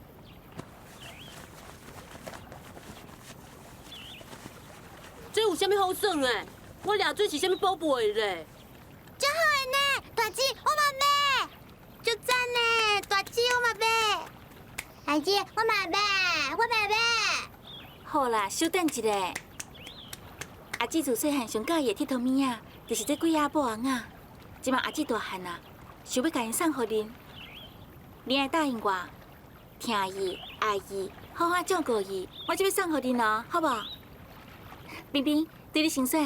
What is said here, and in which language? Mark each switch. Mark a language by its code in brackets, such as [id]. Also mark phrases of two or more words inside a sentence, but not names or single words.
[nan] 这有啥物好耍的？我掠做是啥物宝贝咧？真好的呢，大姊，我嘛买，足赞呢，大姊我嘛买，大姊我嘛买，我嘛买。好啦，稍等一下。阿姊自细汉上喜欢的佚佗物仔，就是这几鸭布王啊。即马阿姊大汉啊，想要甲因送互恁，恁爱答应我，听伊、爱伊，好好照顾伊，我就要送互恁咯，好无？冰冰，对你先选。